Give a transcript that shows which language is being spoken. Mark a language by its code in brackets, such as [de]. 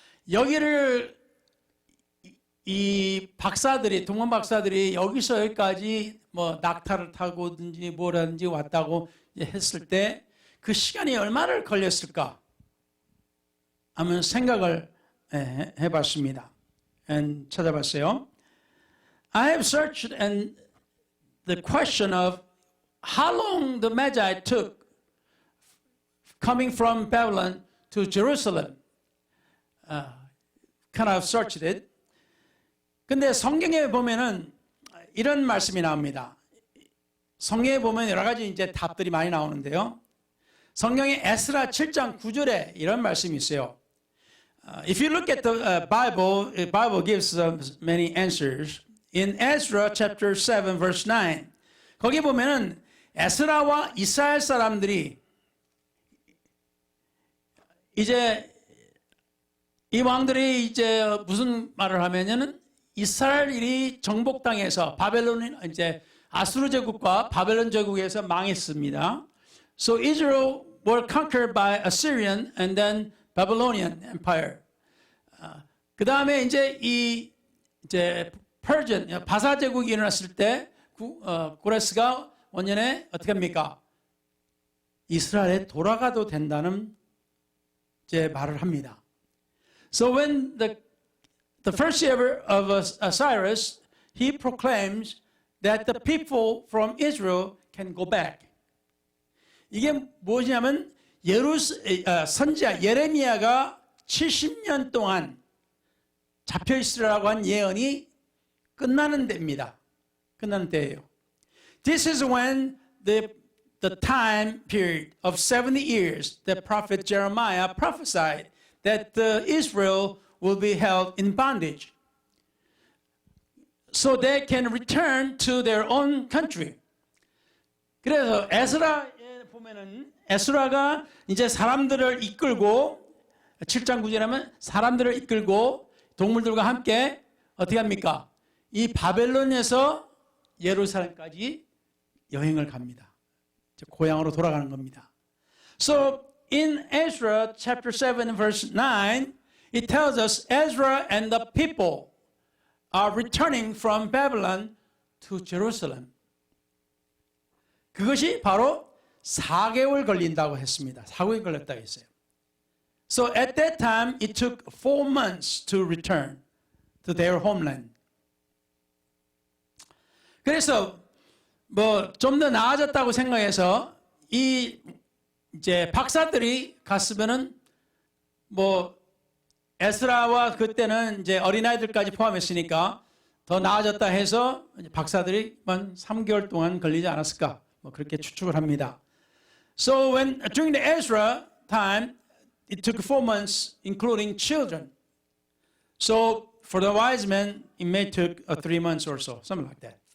[ko] 여기를 이 박사들이, 동방 박사들이 여기서 여기까지 뭐 낙타를 타고든지 뭐라든지 왔다고 했을 때 그 시간이 얼마나 걸렸을까 하면 생각을 해봤습니다. 찾아봤어요. [en] I have searched and the question of how long the Magi took coming from Babylon to Jerusalem. Kind of searched it. [ko] 근데 성경에 보면은 이런 말씀이 나옵니다. 성경에 보면 여러 가지 이제 답들이 많이 나오는데요. 성경의 에스라 7장 9절에 이런 말씀이 있어요. [en] If you look at the Bible gives many answers. In Ezra chapter 7 verse 9, [ko] 거기 보면은 에스라와 이스라엘 사람들이 이제 이 왕들이 이제 무슨 말을 하면은 이스라엘이 정복당해서 바벨론 이제 아수르 제국과 바벨론 제국에서 망했습니다. [en] So Israel were conquered by Assyrian and then Babylonian Empire. [ko] 그 다음에 이제 이제 Persian 바사 제국이 일어났을 때 고레스가 원년에 어떻게 합니까? 이스라엘에 돌아가도 된다는 이제 말을 합니다. [en] So when the first year of Cyrus, he proclaims that the people from Israel can go back. [ko] 이게 무엇이냐면 선지자 예레미야가 70년 동안 잡혀 있으라고 한 예언이 끝나는 때입니다. 끝나는 때예요. [en] This is when the time period of 70 years that prophet Jeremiah prophesied that Israel will be held in bondage so they can return to their own country. [ko] 그래서 에스라에 보면은 에스라가 이제 사람들을 이끌고 7장 9절하면 사람들을 이끌고 동물들과 함께 어떻게 합니까? 이 바벨론에서 예루살렘까지 여행을 갑니다. 고향으로 돌아가는 겁니다. [en] So in Ezra chapter 7 verse 9 it tells us Ezra and the people are returning from Babylon to Jerusalem. [ko] 그것이 바로 4개월 걸린다고 했습니다. 4개월 걸렸다고 했어요. [en] So at that time it took 4 months to return to their homeland. [ko] 그래서 뭐 좀 더 나아졌다고 생각해서 이제 박사들이 갔으면은 뭐 에스라와 그때는 이제 어린아이들까지 포함했으니까 더 나아졌다 해서 박사들이 한 3개월 동안 걸리지 않았을까 뭐 그렇게 추측을 합니다. [en] So when during the Ezra time it took 4 months including children. So for the wise men it may took 3 months or so, something like that.